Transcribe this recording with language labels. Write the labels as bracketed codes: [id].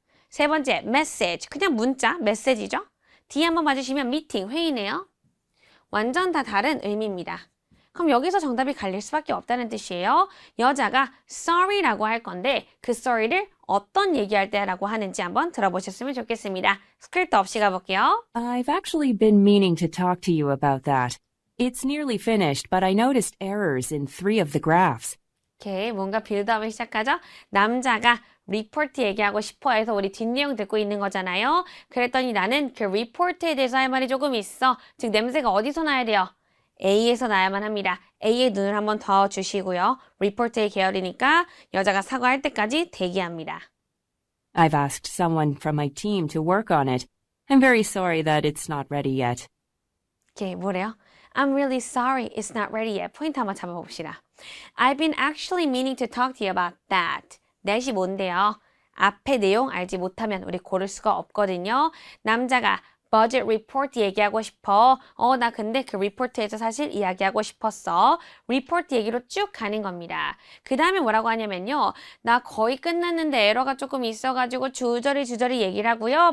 [ko] 세 번째 message 그냥 문자 메시지죠. D 한번 봐주시면 미팅 회의네요. 완전 다 다른 의미입니다. 그럼 여기서 정답이 갈릴 수밖에 없다는 뜻이에요. 여자가 sorry라고 할 건데 그 sorry를 어떤 얘기할 때라고 하는지 한번 들어보셨으면 좋겠습니다. 스크립트 없이 가볼게요. [en] I've actually been meaning to talk to you about that. It's nearly finished, but I noticed errors in 3 of the graphs. [ko] 오케이, 뭔가 빌드업을 시작하죠. 남자가 리포트 얘기하고 싶어 해서 우리 뒷내용 듣고 있는 거잖아요. 그랬더니 나는 그 리포트에 대해서 할 말이 조금 있어. 즉 냄새가 어디서 나야 돼요? A에서 나야만 합니다. A의 눈을 한번 더 주시고요. 리포트의 계열이니까 여자가 사과할 때까지 대기합니다. [en] I've asked someone from my team to work on it. I'm very sorry that it's not ready yet. [ko] 오케이, 뭐래요? [en] I'm really sorry it's not ready yet. [ko] 포인트 한번 잡아봅시다. [en] I've been actually meaning to talk to you about that. [ko] that이 뭔데요? 앞에 내용 알지 못하면 우리 고를 수가 없거든요. 남자가 budget report 얘기하고 싶어. 나 근데 그 리포트에서 사실 이야기하고 싶었어. 리포트 얘기로 쭉 가는 겁니다. 그 다음에 뭐라고 하냐면요. 나 거의 끝났는데 에러가 조금 있어가지고 주저리 얘기를 하고요.